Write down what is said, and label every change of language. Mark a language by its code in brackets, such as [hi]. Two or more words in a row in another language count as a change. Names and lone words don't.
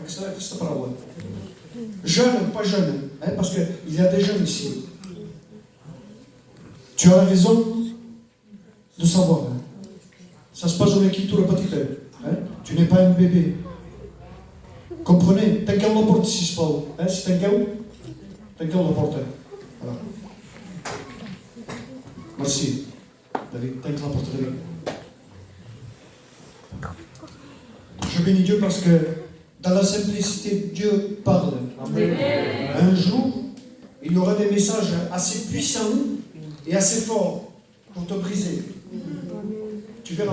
[fr] Jeune, pas jeune, parce qu'il y a des jeunes ici. Tu as la raison de savoir. Ça se passe avec qui tout le petit peu. Tu n'es pas un bébé. Comprenez? [ca] Tanqueu la porta, sisplau. Si tanqueu la porta. [fr] Voilà. Merci. [ca] David, tanque la porta, David. [fr] Je bénis Dieu parce que dans la simplicité, Dieu parle. Amen. Un jour, il y aura des messages assez puissants et assez forts pour te briser. Tu verras.